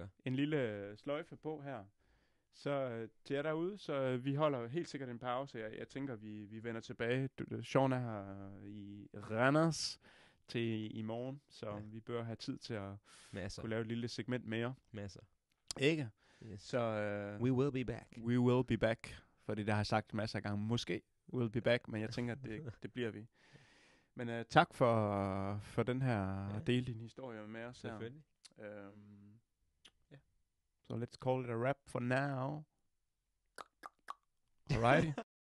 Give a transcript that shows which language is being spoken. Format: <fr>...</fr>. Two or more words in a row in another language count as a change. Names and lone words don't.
<da>En lille sløjfe på her. Så til jer derude, så vi holder helt sikkert en pause. Jeg tænker, vi vender tilbage. Sean er her i Randers til i morgen, så vi bør have tid til at kunne lave et lille segment mere. Masser. Ikke? Yes. Så</da> <en>we will be back. We will be back.</en> <da>Fordi det har jeg sagt masser af gange.</da> <en>Måske will be back,</en> <da>men jeg tænker, at det bliver vi. Men tak for den her del din historie med os her. Selvfølgelig.</da> <en>So let's call it a wrap for now. Alrighty.</en>